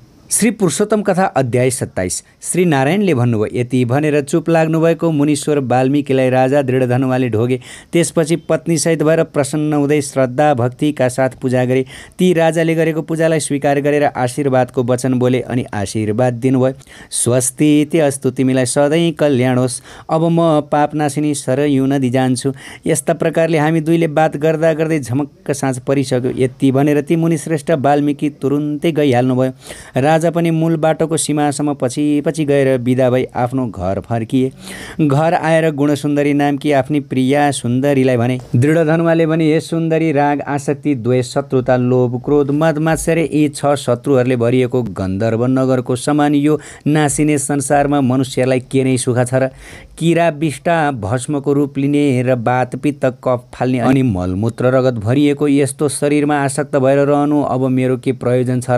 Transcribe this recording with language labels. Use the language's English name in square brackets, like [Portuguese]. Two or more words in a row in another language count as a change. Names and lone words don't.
[Nepali] श्री पुरुषोत्तम कथा अध्याय 27। श्री नारायणले भन्नुभयो, यति भनेर चुप लाग्नुभएको मुनीश्वर वाल्मीकिलाई राजा दृढधनुवाले ढोगे। त्यसपछि पत्नीसहित भएर प्रसन्न हुँदै श्रद्धा भक्तिका साथ पूजा गरे। ती राजाले गरेको पूजालाई स्वीकार गरेर आशीर्वादको वचन बोले अनि आशीर्वाद दिनुभयो। [Sanskrit] स्वस्ति ते अस्तु, [Nepali] तिमीलाई सधैँ कल्याण होस्। अब म पापनाशिनी सरयू नदी जान्छु। यस्ता प्रकारले हामी दुईले बात गर्दा गर्दै झमक्क साँझ परिसक्यो। यति भनेर ती मुनिश्रेष्ठ वाल्मीकि तुरुन्तै गइहाल्नुभयो। राजा पनि मूल बाटोको सीमासम्म पछि पछि गएर बिदा भई आफ्नो घर फर्किए। घर आएर गुणसुन्दरी नामकी आफ्नी प्रिया सुन्दरीलाई भने। दृढधनुवाले भने, हे सुन्दरी, राग, आसक्ति, द्वेष, शत्रुता, लोभ, क्रोध, मद, मात्सर्य यी 6 शत्रुहरूले भरिएको गन्धर्व नगरको समान यो नासिने संसारमा मनुष्यलाई के नै सुख छ र? किरा विष्टा भस्मको रूप लिने र बात पित्त कफ फाल्ने अनि मलमूत्र रगत भरिएको यस्तो शरीरमा आसक्त भएर रहनु अब मेरो के प्रयोजन छ र?